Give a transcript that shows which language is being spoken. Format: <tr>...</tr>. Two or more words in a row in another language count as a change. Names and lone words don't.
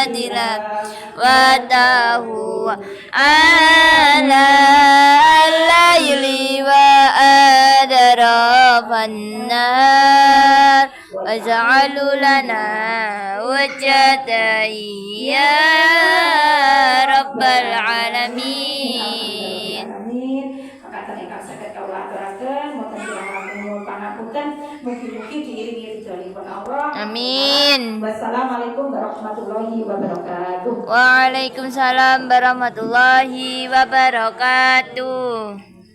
<ar>تلاوته آناء الليل وأطراف النهار واجعل لنا وجهتين يا رب العالمين. Amin.</ar> <jv>Maka ingkang saged kawula aturaken wonten kirang langkung pangapunten mugi-mugi diiringi ridhonipun Allah. Amin.</jv> <ar>والسلام عليكم ورحمة الله وبركاته. وعليكم السلام ورحمة الله وبركاته.</ar>